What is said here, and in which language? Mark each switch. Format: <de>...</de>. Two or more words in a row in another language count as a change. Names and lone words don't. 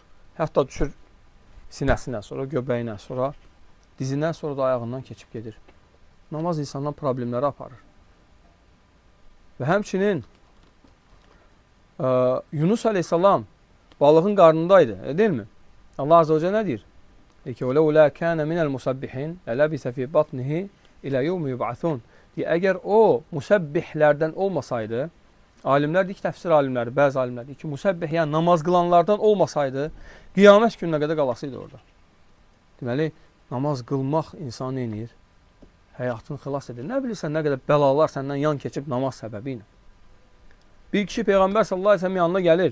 <az>Hətta düşür sinəsindən, sonra göbəyindən, sonra dizindən, sonra da ayağından keçib gedir. Namaz insandan problemləri aparır. Və həmçinin Yunus əleyhissalam balığın qarnındaydı, deyilmi? Allah</az> <ar>عز وجل</ar> <az>nə deyir? Deyir ki,</az> <ar>وَلَوْلَا كَانَ مِنَ الْمُسَبِّحِينَ لَلَبِسَ فِي بَطْنِهِ إِلَى يَوْمِ يُبْعَثُونَ</ar> <az>Deyir, əgər o müsəbbihlərdən olmasaydı, alimlər deyir ki, təfsir alimləri, bəzi alimlər deyir ki, müsəbbih, yəni namaz qılanlardan olmasaydı, qiyamət gününə qədər qalasıydı orada. Deməli, namaz qılmaq insanı eləyir, həyatını xilas edir. Nə bilirsən, nə qədər bəlalar səndən yan keçib namaz səbəbi ilə. Bir kişi Peyğəmbər</az> <ar>صلى الله عليه وسلم</ar> <az>yanına gəlir.</az>